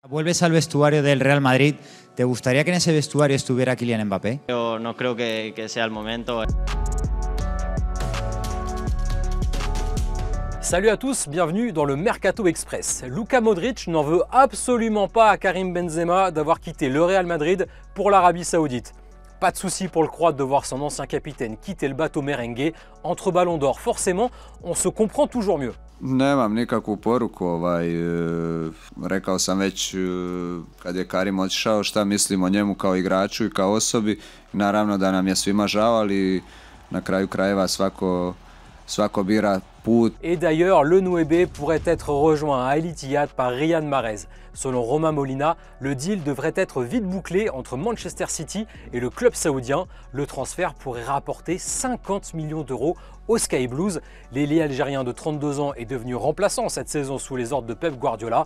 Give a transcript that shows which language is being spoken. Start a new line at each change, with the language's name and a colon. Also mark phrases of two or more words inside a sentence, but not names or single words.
Spanish: Vuelves al vestuario del Real Madrid. ¿Te gustaría que en ese vestuario estuviera Kylian Mbappé? Yo no creo que sea el momento.
French: Salut à tous, bienvenue dans le Mercato Express. Luka Modric n'en veut absolument pas à Karim Benzema d'avoir quitté le Real Madrid pour l'Arabie Saoudite. Pas de souci pour le Croate de voir son ancien capitaine quitter le bateau merengue. Entre ballons d'or, forcément, on se comprend toujours mieux.
Croatian: Nemam nikakvu poruku, rekao sam već kad je Karim otišao šta mislim o njemu kao igraču i kao osobi. Naravno da nam je svima žao, ali na kraju krajeva svako bira put.
French: Et d'ailleurs, le Nouébé pourrait être rejoint à Al Ittihad par Riyad Mahrez. Selon Romain Molina, le deal devrait être vite bouclé entre Manchester City et le club saoudien. Le transfert pourrait rapporter 50 millions d'euros aux Sky Blues. L'ailier algérien de 32 ans est devenu remplaçant cette saison sous les ordres de Pep Guardiola.